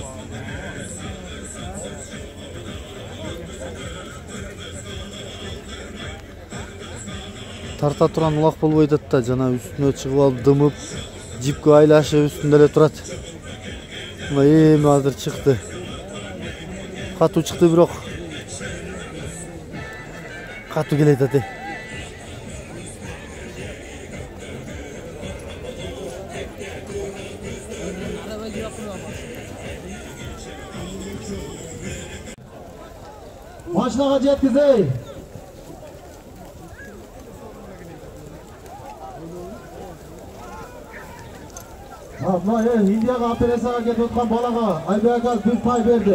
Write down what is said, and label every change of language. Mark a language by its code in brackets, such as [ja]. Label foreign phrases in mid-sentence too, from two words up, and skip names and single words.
[ky] Тарта туран улак болбойт да, жана үстүнө чыгып алып дымып, жипке айлашып үстүндө эле турат. Мына эми азыр чыкты. Катуу чыкты бирок. Катуу келе айтат. [kk] Машинаға жеткізей. Мына Индияға операцияға кетіп отқан балаға Айбек ағай бір пай берді.